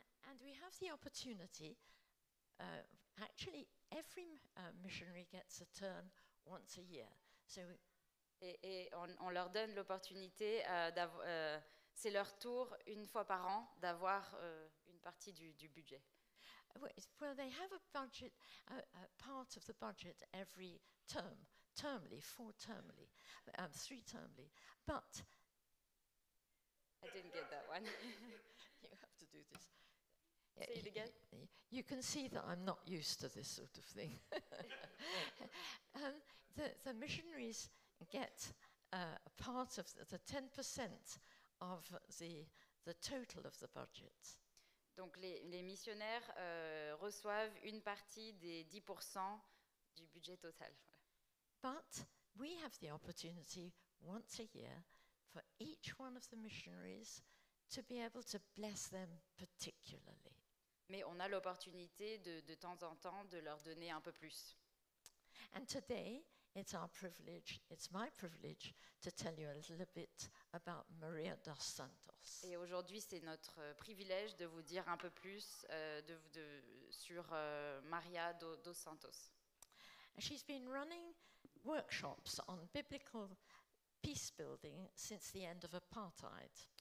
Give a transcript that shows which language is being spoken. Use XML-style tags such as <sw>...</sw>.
<en>and we have the opportunity, actually every missionary gets a turn once a year. So</en> <fr>Et on leur donne l'opportunité, c'est leur tour une fois par an d'avoir une partie du budget.</fr> <en>well, they have a budget, a part of the budget every termly, 4 termly, 3 termly. But I didn't get that one. you have to do this. Say it again. You can see that I'm not used to this sort of thing. The missionaries get a part of the 10% of the total of the budget.</en> <fr>Donc les missionnaires reçoivent une partie des 10% du budget total.</fr> <en>But we have the opportunity once a year for each one of the missionaries to be able to bless them particularly.</en> <fr>Mais on a l'opportunité de temps en temps de leur donner un peu plus.</fr> <en>And today, it's my privilege to tell you a little bit about Maria dos Santos.</en> <fr>Et aujourd'hui, c'est notre privilège de vous dire un peu plus sur Maria dos Santos.</fr> <en>She's been running workshops on biblical peace building since the end of apartheid.</en>